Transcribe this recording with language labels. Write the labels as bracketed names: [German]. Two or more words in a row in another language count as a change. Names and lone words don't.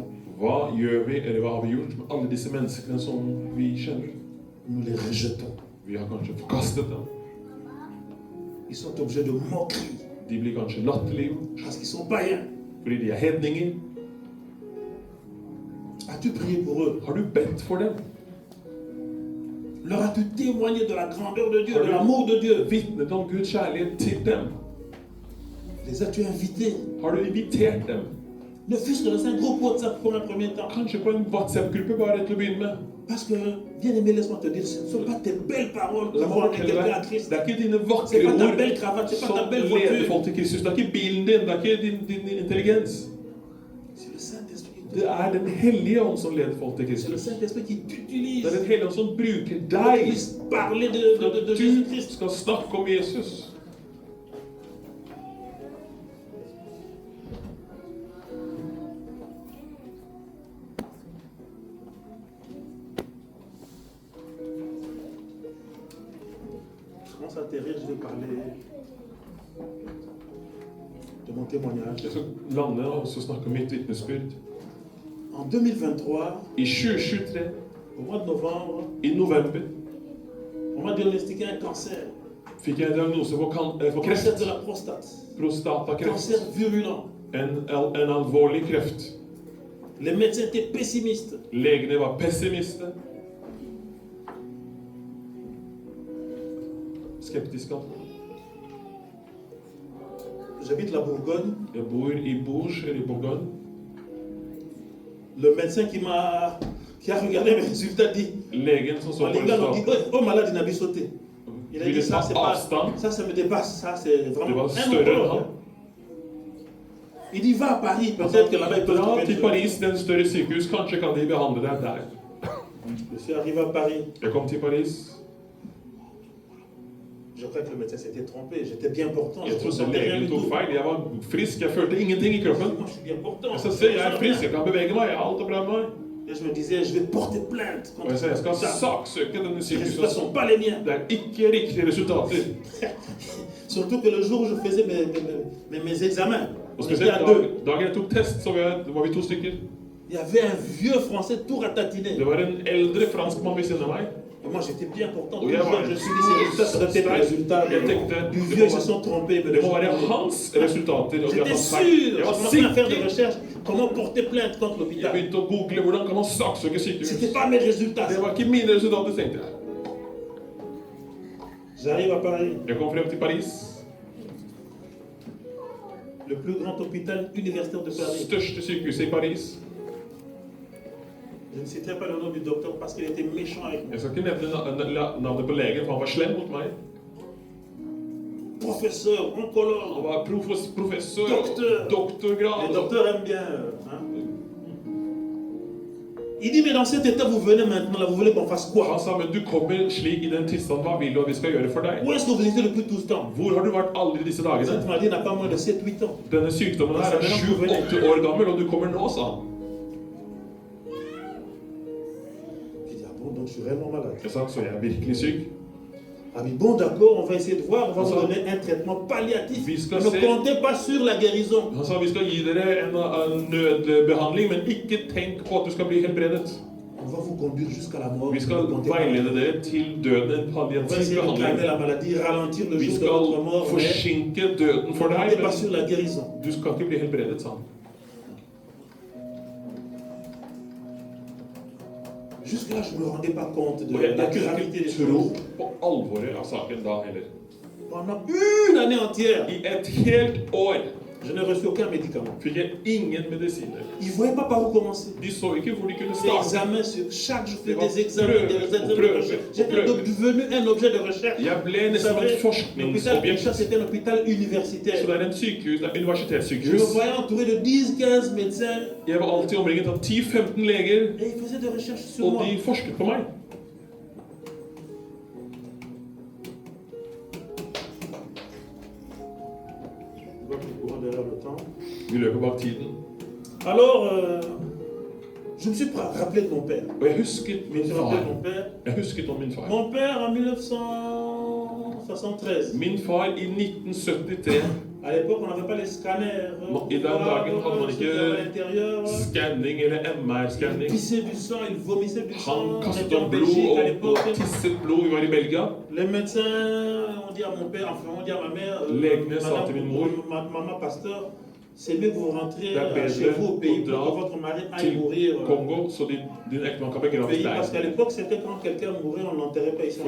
[Norwegian] Hva gjør vi, eller hva har vi gjort med alle disse menneskene som vi kjenner? [French] Nous les rejetons. [Norwegian] Vi har kanskje forkastet dem. [French] Ils sont objets de moquerie [Norwegian] De blir kanskje latterliggjort [French] parce qu'ils sont païens. [Norwegian] fordi de er hedninger. [French] As-tu prié pour eux? [Norwegian] Har du bedt for dem? [French] Leur as-tu témoigné de la grandeur de Dieu, de l'amour de Dieu? [Norwegian] Vitnet om Guds kjærlighet til dem? [French] Les as-tu invités? [Norwegian] Har du invitert dem? [French] Ne fût-ce que dans un groupe WhatsApp pour un premier temps. [Norwegian] Kanskje på en WhatsApp-gruppe bare til å begynne med? [French] Parce que, bien aimé, laisse-moi te dire, ce ne sont pas tes belles paroles qui [Norwegian] La [French] vont [Norwegian] må [French] amener [Norwegian] fortelle [French] quelqu'un à [Norwegian] deg, [French] Christ. [Norwegian] det er ikke dine [French] C'est [Norwegian] vakre [French] pas ta [Norwegian] ord [French] belle cravate, c'est pas ta [Norwegian] som [French] belle [Norwegian] leder [French] voiture. [Norwegian] folk til Kristus. Det er ikke bilen din, det er ikke din intelligens. [French] C'est le Saint-Esprit. [Norwegian] Det er den hellige ånd som leder folk til [French] C'est le [Norwegian] Kristus. [French] Saint-Esprit qui t'utilise. [Norwegian] Det er den hellige ånd som bruker [French] Pour [Norwegian] deg [French] puisse parler [Norwegian] for [French] de [Norwegian] at du [French] Jésus-Christ. [Norwegian] skal snakke om Jesus. [French] Je commence à atterrir, je vais parler de mon témoignage. [Norwegian] Jeg skal lande og så snakke om mitt vitnesbyrd. [French] En 2023, [Norwegian] I 2023 [French] Au mois de novembre, [Norwegian] I november [French] on m'a diagnostiqué un cancer. [Norwegian] fikk jeg en diagnose på [French] Cancer [Norwegian] kreft. [French] de la prostate. [Norwegian] Prostatakreft. [French] Cancer virulent. [Norwegian] En alvorlig kreft. [French] Les médecins étaient pessimistes. [Norwegian] Legene var pessimister. Skeptiske. [French] J'habite la Bourgogne. [Norwegian] Jeg bor i Bourges, eller i Bourgogne. [French] Le médecin qui a regardé mes résultats dit, [Norwegian] Legen som så [French] en [Norwegian] på [French] Ligue 1, on dit, [Norwegian] resultatet, [French] oh malade, il a sauté. Il a [Norwegian] ville [French] dit, ça, [Norwegian] ta [French] c'est pas, [Norwegian] avstand. [French] ça, ça me dépasse. Ça, c'est [Norwegian] Det [French] vraiment [Norwegian] var [French] un [Norwegian] større enn [French] oncologue. [Norwegian] han. [French] Il dit, va à Paris, peut-être que là-bas, ils peuvent [Norwegian] Dra [French] trouver [Norwegian] til [French] des [Norwegian] Paris, det er en større sykehus. Kanskje kan de behandle deg der. [French] Je suis arrivé à Paris. [Norwegian] Jeg kom til Paris. [French] Je crois que le médecin s'était trompé. J'étais bien portant. [Norwegian] Jeg [French] Je ne [Norwegian] trodde [French] sentais rien [Norwegian] legen [French] du [Norwegian] tok [French] tout. [Norwegian] feil. Jeg var frisk, jeg følte ingenting i kroppen. [French] Moi, je suis bien portant. [Norwegian] Så sier jeg er frisk, jeg kan bevege meg, alt er bra med meg. [French] Et je me disais, je vais porter plainte [Norwegian] Og [French] contre [Norwegian] jeg sa jeg skal [French] ça. [Norwegian] saksøke denne [French] Les résultats ne [Norwegian] sykehuset. [French] sont pas les miens. [Norwegian] Det er ikke riktige resultater. [French] Surtout que le jour où je faisais mes examens, [Norwegian] Og [French] on était [Norwegian] spesielt [French] à deux. [Norwegian] dagen jeg tok test, så var vi 2 stykker. [French] Il y avait un vieux français tout ratatiné. [Norwegian] Det var en eldre franskmann ved siden av meg. [French] Et moi, j'étais bien portant. Oui, Toujours, ouais. je me suis dit, ces résultats, ça doit être les résultats [Norwegian] Jeg tenkte [French] du vieux, ils se sont trompés. mais [Norwegian] det må være hans resultater. Og de har [French] J'étais [Norwegian] tatt feil. [French] sûr. [Norwegian] Jeg [French] Je [Norwegian] var [French] commençais à faire des [Norwegian] sikker. [French] recherches. Comment porter plainte contre [Norwegian] Jeg [French] l'hôpital. [Norwegian] begynte å google hvordan kan man saksøke sykehus. [French] C'était pas mes résultats. [Norwegian] Det var ikke mine resultater, tenkte jeg. [French] J'arrive à Paris. [Norwegian] Jeg kom frem til Paris. [French] Le plus grand hôpital universitaire de Paris. [Norwegian] Største sykehuset i Paris. [French] Je ne citerai pas le nom du docteur parce qu'il était méchant avec moi. [Norwegian] Jeg skal ikke nevne navnet på legen, for han var slem mot meg. [French] Professeur, [Norwegian] Han [French] oncologue. [Norwegian] var professor, Doktor. doktorgrad. [French] Les docteurs aiment bien. Hein? Il dit, mais dans cet état, vous venez maintenant, là, vous voulez qu'on fasse [Norwegian] Han [French] quoi? [Norwegian] sa, men du kommer slik i den tilstand, hva vil du at vi skal gjøre for deg? [French] Où est-ce que vous étiez depuis tout ce temps? [Norwegian] Hvor har du vært alle disse [French] Cette [Norwegian] dagene? [French] maladie n'a pas moins de 7-8 ans. [Norwegian] Denne sykdommen her er 7-8 år gammel, og du kommer nå, sa han. [French] Je dis, ah bon, donc je suis réellement malade. [Norwegian] Jeg sa, så jeg er virkelig syk. [French] Ah oui, bon, d'accord, on va essayer de voir, on va Ça- vous donner un traitement palliatif. [Norwegian] Vi skal [French] Ne [Norwegian] se. [French] comptez pas sur la guérison. [Norwegian] Han sa, vi skal gi dere en nødbehandling, men ikke tenk på at du skal bli helbredet. [French] On va vous conduire jusqu'à la mort. [Norwegian] Vi [French] Ne [Norwegian] skal [French] comptez pas. [Norwegian] veilede dere til døden, en [French] On va [Norwegian] palliativ [French] essayer de calmer [Norwegian] behandling. [French] la maladie, ralentir le [Norwegian] Vi [French] jour de [Norwegian] skal [French] votre mort. Mais [Norwegian] forsinke døden for [French] ne [Norwegian] deg, [French] comptez pas sur [Norwegian] men [French] la guérison. [Norwegian] du skal ikke bli helbredet, sa han. [French] Jusque-là, je ne me rendais pas compte de [Norwegian] Og jeg [French] la [Norwegian] kunne [French] gravité des [Norwegian] ikke tro [French] choses. [Norwegian] på alvoret av saken da heller. [French] Pendant une année entière, [Norwegian] I et helt år [French] je n'ai reçu aucun médicament. [Norwegian] fikk jeg ingen medisiner. [French] Ils ne voyaient pas par où commencer. [Norwegian] De så ikke hvor de kunne [French] Des [Norwegian] starte. [French] examens sur chaque jour, [Norwegian] Det var [French] des examens, [Norwegian] prøve, [French] des examens de [Norwegian] prøve, [French] recherche. [Norwegian] og [French] J'étais [Norwegian] prøve. [French] devenu un objet de recherche. [Norwegian] Jeg ble [French] Vous [Norwegian] nesten [French] savez, [Norwegian] et [French] l'hôpital [Norwegian] forskningsobjekt. [French] Richard, c'était un hôpital [Norwegian] Så [French] universitaire. [Norwegian] det er en sykehus, det er [French] Je me [Norwegian] universitetssykehus. [French] voyais entouré de 10-15 médecins [Norwegian] Jeg var alltid omringet av 10-15 leger, [French] et ils faisaient des recherches sur [Norwegian] og [French] moi. [Norwegian] de forsket på meg. [French] Je vois que le courant derrière le temps. [Norwegian] Vi løper bak tiden. [French] Alors, je me suis rappelé de mon père. [Norwegian] Og jeg husket [French] Je me [Norwegian] min [French] suis rappelé de [Norwegian] far. [French] mon père. [Norwegian] Jeg husket om min far. [French] Mon père en 1973. [Norwegian] Min far i 1973. [French] À l'époque, on n'avait pas les scanners. [Norwegian] I den dagen hadde man [French] C'était à [Norwegian] ikke [French] l'intérieur. [Norwegian] skanning eller [French] Il [Norwegian] MR-skanning. [French] pissait du sang, il vomissait du sang. [Norwegian] Han [French] On [Norwegian] kastet [French] était en [Norwegian] opp blod [French] Belgique à [Norwegian] og [French] l'époque. [Norwegian] tisset blod. Vi var i Belgia. [French] Les médecins ont dit à mon père, enfin, on dit à ma mère, [Norwegian] Legene sa til min mor, [French] maman pasteur, c'est mieux que vous rentrez [Norwegian] det er [French] chez vous au [Norwegian] bedre [French] pays [Norwegian] å [French] pour que [Norwegian] dra [French] votre mari aille [Norwegian] til [French] mourir [Norwegian] Kongo, så din ektemann kan [French] au [Norwegian] begraves [French] pays. Parce qu'à [Norwegian] der. [French] l'époque, c'était quand quelqu'un mourait, on n'enterrait pas ici en